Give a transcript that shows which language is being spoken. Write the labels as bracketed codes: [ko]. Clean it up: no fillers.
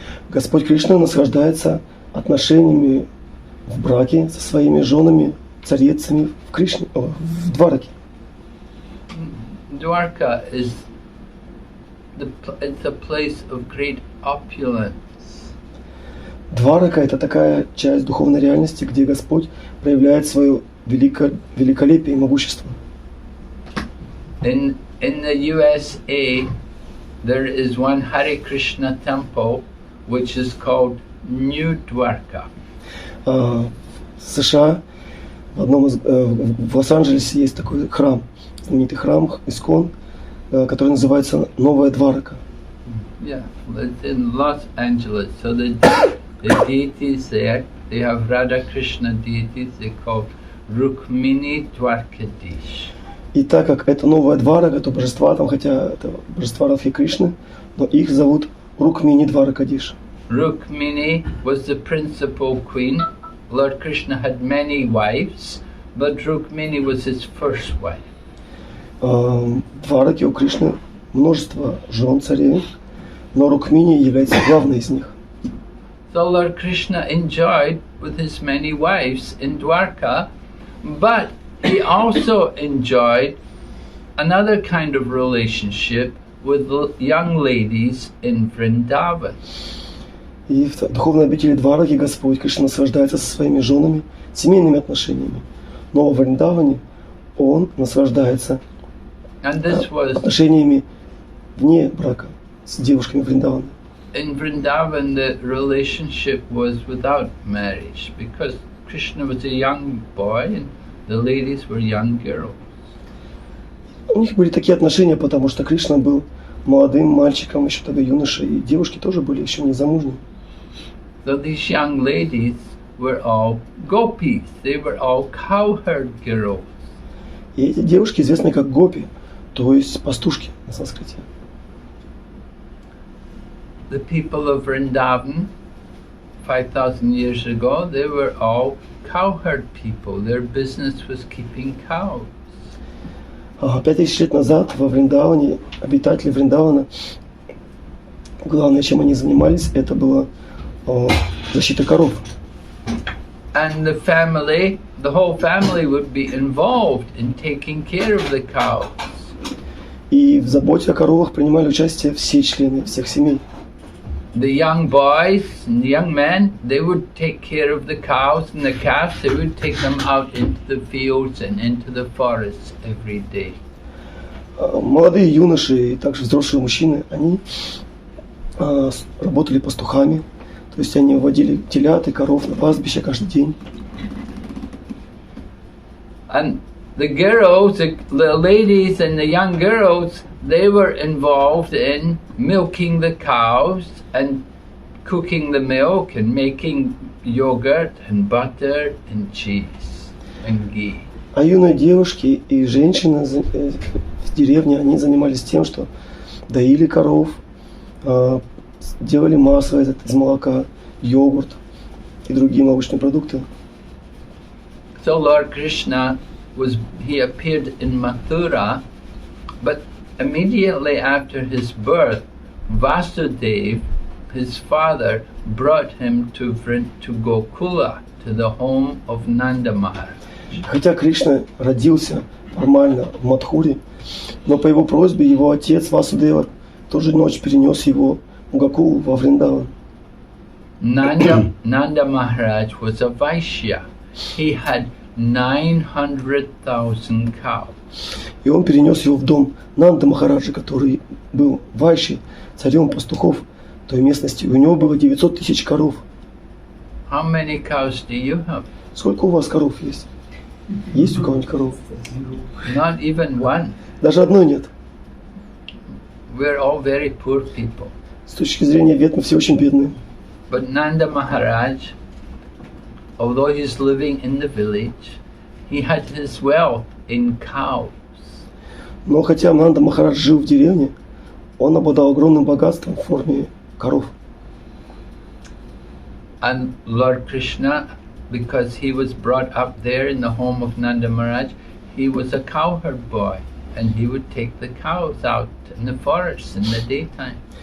[ru] Господь Кришна наслаждается отношениями в браке со своими женами, царицами в Двараке. [en] Dwarka is it's a place of great opulence. [ru] Дварака – это такая часть духовной реальности, где Господь проявляет свое великолепие и могущество. [en] In the USA, there is one Hare Krishna temple which is called New Dwarka. [ru] В США, в Лос-Анджелесе есть такой храм, знаменитый храм Искон, который называется Новая Дварака. [en] Yeah, it's in Los Angeles. So the deities there, they have Radha Krishna deities. They call Rukmini Dwarkadish. [ru] И так как это Новая Дварака, то божества там, хотя это божества Радхи Кришны, но их зовут Рукмини Дваракадиш. [en] Rukmini was the principal queen. Lord Krishna had many wives, but Rukmini was his first wife. [ru] В Двараке у Кришны множество жен царей, но Рукмини является главной из них. [en] So Lord Krishna enjoyed with his many wives in Dwarka, but he also enjoyed another kind of relationship with young ladies in Vrindavan. [ru] И в духовной обители Двараки Господь Кришна наслаждается со своими женами семейными отношениями. Но в Вриндаване Он наслаждается отношениями вне брака с девушками Вриндавана. [en] In Vrindavan, the relationship was without marriage because Krishna was a young boy and the ladies were young girls. [ru] У них были такие отношения, потому что Кришна был молодым мальчиком, еще тогда юношей, и девушки тоже были еще не замужние. [en] So these young ladies were all gopis. They were all cowherd girls. [ru] И эти девушки известны как гопи, то есть пастушки на санскрите. [en] The people of Vrindavan, 5,000 years ago, they were all cowherd people. Their business was keeping cows. [ru] 5000 лет назад во Вриндаване обитатели Вриндавана главное, чем они занимались, это была защита коров. [en] And the whole family would be involved in taking care of the cows. [ru] И в заботе о коровах принимали участие все члены всех семей. [en] The young boys and young men, they would take care of the cows and the calves. They would take them out into the fields and into the forests every day. [ru] Молодые юноши и также взрослые мужчины, они работали пастухами, то есть они выводили телят и коров на пастбище каждый день. [en] And the girls, the ladies and the young girls, they were involved in milking the cows and cooking the milk and making yogurt and butter and cheese and ghee. [ru] А юные девушки и женщины в деревне, они занимались тем, что доили коров, делали масло из молока, йогурт и другие молочные продукты. [en] So Lord Krishna he appeared in Mathura, but immediately after his birth, Vasudev, his father, brought him to Gokula, to the home of Nanda Maharaj. [ru] Хотя Кришна родился формально в Мадхуре, но по его просьбе его отец Васудева ту же ночь перенес его в Гокулу во Вриндаван. [en] Nanda Maharaj was a Vaishya. He had 900,000 cows. [ru] И он перенес его в дом Нанда Махараджа, который был вайшей, царем пастухов той местности. У него было 900 тысяч коров. [en] How many cows do you have? [ru] Сколько у вас коров есть? Есть у кого-нибудь коров? [en] Not even one. [ru] Даже одной нет. [en] We're all very poor people. [ru] С точки зрения вет мы все очень бедные. [en] But Nanda Maharaj, although he's living in the village, he had his wealth in cows. [ru] Но хотя Нанда Махарадж жил в деревне, он обладал огромным богатством в форме коров. [en] And Lord Krishna, because he was brought up there in the home of Nanda Maharaj, he was a cowherd boy, and he would take the cows out in the forests in the daytime.